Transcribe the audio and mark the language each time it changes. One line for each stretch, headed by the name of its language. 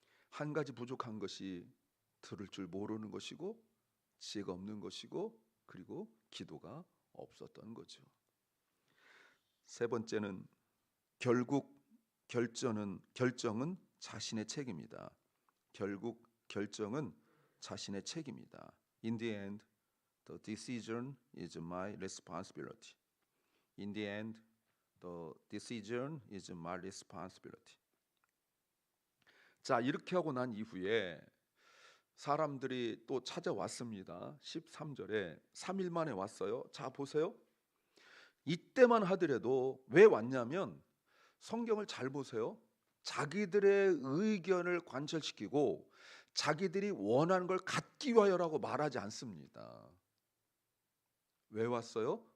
Korean: 한 가지 부족한 것이 들을 줄 모르는 것이고 지혜가 없는 것이고 그리고 기도가 없었던 거죠. 세 번째는 결국 결정은 자신의 책임이다. 결국 결정은 자신의 책임이다.
English: In the end, the decision is my responsibility. In the end, the decision is my responsibility.
Korean: 자, 이렇게 하고 난 이후에 사람들이 또 찾아왔습니다. 13절에 3일 만에 왔어요. 자, 보세요. 이때만 하더라도 왜 왔냐면 성경을 잘 보세요. 자기들의 의견을 관철시키고 자기들이 원하는 걸 갖기 위하여라고 말하지 않습니다. 왜 왔어요?